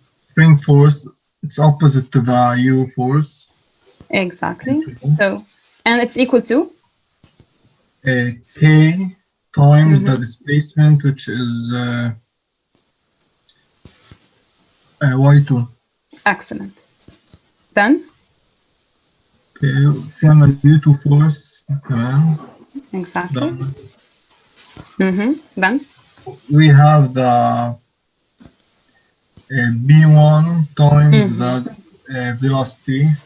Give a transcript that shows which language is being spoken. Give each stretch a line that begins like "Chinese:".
English: Spring force, it's opposite to the U force. Exactly. So, and it's equal to? K times the displacement, which is Y2. Excellent. Then?
Arabic: في عندنا U2 force كمان.
English: Exactly. Then? We have the B1 times the velocity.